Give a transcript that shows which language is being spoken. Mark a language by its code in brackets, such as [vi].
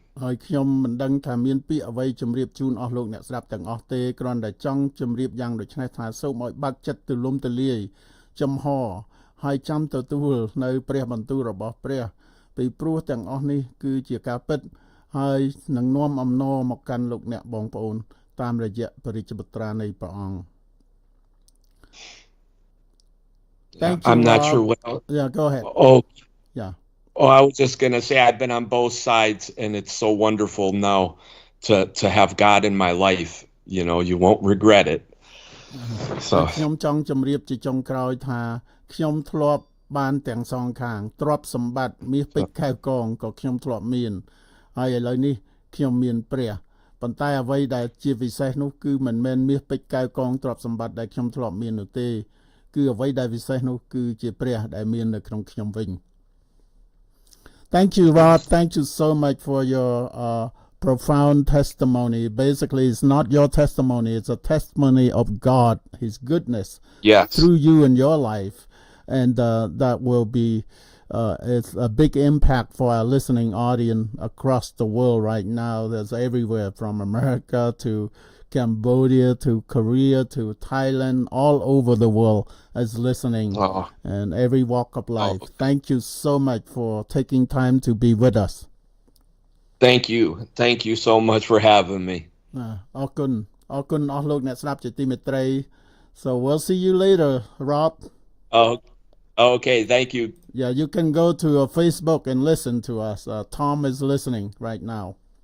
[km] ហើយខ្ញុំមិនដឹងថាមានពាក្យអ្វីជម្រាបជូនអស់លោកអ្នកស្ដាប់ទាំងអស់ទេគ្រាន់តែចង់ជម្រាបយ៉ាងដូចនេះថាសូមឲ្យបើកចិត្តទូលំទូលាយចំហហើយចាំទទួលនៅព្រះបន្ទូលរបស់ព្រះពីព្រោះទាំងអស់នេះគឺជាការពិតហើយនឹងនាំអំណរមកកាន់លោកអ្នកបងប្អូនតាមរយៈព្រះរាជបុត្រានៃព្រះអង្គ [en] Thank you. I'm not sure what else. Yeah, go ahead. Oh. Yeah. Oh, I was just going to say I've been on both sides and it's so wonderful now to have God in my life. You won't regret it. So [km] ខ្ញុំចង់ជម្រាបជាចុងក្រោយថាខ្ញុំធ្លាប់បានទាំងសងខាងទ្រព្យសម្បត្តិមាសពេជ្រខែវកងក៏ខ្ញុំធ្លាប់មានហើយឥឡូវនេះខ្ញុំមានព្រះប៉ុន្តែអ្វីដែលជាពិសេសនោះគឺមិនមែនមាសពេជ្រកែវកងទ្រព្យសម្បត្តិដែលខ្ញុំធ្លាប់មាននោះទេគឺអ្វីដែលពិសេសនោះគឺជាព្រះដែលមាននៅក្នុងខ្ញុំវិញ [en] Thank you, Rob. Thank you so much for your profound testimony. Basically, it's not your testimony. It's a testimony of God, His goodness through you in your life. And that will be it's a big impact for our listening audience across the world right now. There's everywhere from America to Cambodia to Korea to Thailand, all over the world is listening and every walk of life. Thank you so much for taking time to be with us. Thank you. Thank you so much for having me. [km] អរគុណអរគុណអស់លោកអ្នកស្ដាប់ជាទីមេត្រី [en] So we'll see you later, Rob. Okay, thank you. Yeah, you can go to Facebook and listen to us. Tom is listening right now.